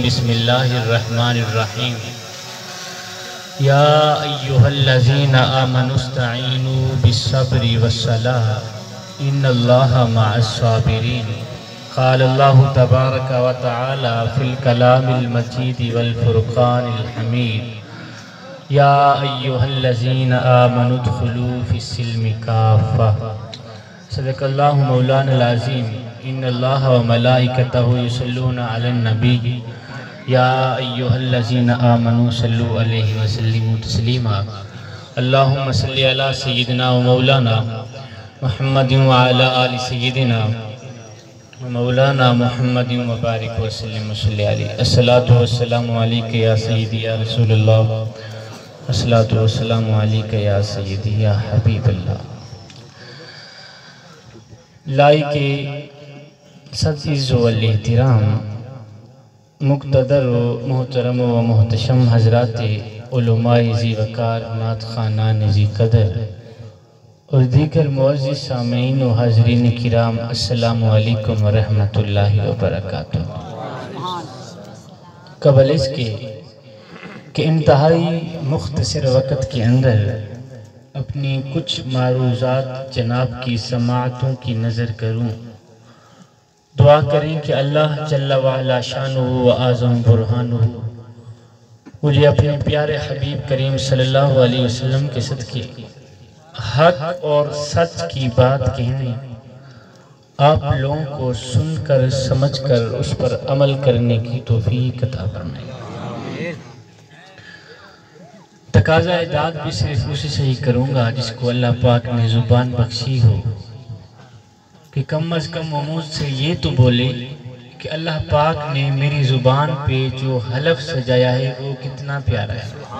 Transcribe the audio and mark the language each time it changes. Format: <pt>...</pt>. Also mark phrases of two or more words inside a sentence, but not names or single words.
<ar>بسم الله الرحمن الرحيم. يا أيها الذين آمنوا استعينوا بالصبر والصلاة إن الله مع الصابرين. قال الله تبارك وتعالى في الكلام المجيد والفرقان الحميد. يا أيها الذين آمنوا ادخلوا في السلم كافة. صدق الله مولانا العظيم. إن الله وملائكته يصلون على النبي. يا أيها الذين آمنوا صلوا عليه وسلموا تسليما. اللهم صل على سيدنا ومولانا محمد وعلى آل سيدنا ومولانا محمد وبارك وسلم وصل عليه. الصلاة والسلام عليك يا سيدي يا رسول الله. الصلاة والسلام عليك يا سيدي يا حبيب الله.</ar> <ur>لائقِ صد عز و احترام مقتدر و محترم و محتشم حضراتِ علمائے ذی وقار نعت خوانانِ ذی قدر اور دیگر معزز سامعین و حاضرین کرام,</ur> <ar>السلام عليكم ورحمة الله وبركاته.</ar> <ur>قبل اس کے کہ انتہائی مختصر وقت کے اندر اپنی کچھ معروضات جناب کی سماعتوں کی نذر کروں، دعا کریں کہ</ur> <ar>الله جل وعلا شأنه وعظم برهانه</ar> <ur>مجھے اپنے پیارے حبیب کریم</ur> <ar>صلى الله عليه وسلم</ar> <ur>کے صدقے حق اور سچ کی بات کہنے، آپ لوگوں کو سن کر سمجھ کر اس پر عمل کرنے کی توفیق عطا فرمائے. تقاضا اعداد بھی صرف اسی سے ہی کروں گا جس کو اللہ پاک نے زبان بخشی ہو کہ کم از کم وہ مجھ سے یہ تو بولے کہ اللہ پاک نے میری زبان پہ جو حلف سجایا ہے وہ کتنا پیارا ہے.</ur>